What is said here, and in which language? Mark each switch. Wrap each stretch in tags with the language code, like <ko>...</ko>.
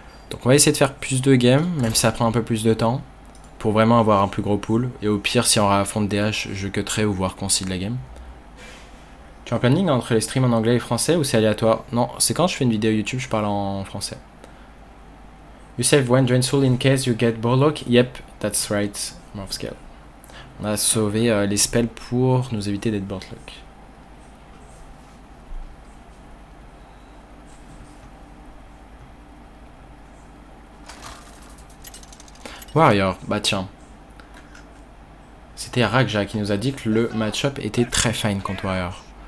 <fr>Donc on va essayer de faire plus de games, même si ça prend un peu plus de temps, pour vraiment avoir un plus gros pool. Et au pire, si on affronte DH, je cutterai ou voir qu'on seed la game. Tu as un planning entre les streams en anglais et français ou c'est aléatoire? Non, c'est quand je fais une vidéo YouTube, je parle en français.</fr> <en>You save one drain soul in case you get Borlock? Yep, that's right, Morph Scale.</en> <fr>On a sauvé les spells pour nous éviter d'être Borlock. Warrior, bah tiens. C'était Rakja qui nous a dit que le match-up était très fine contre Warrior.</fr>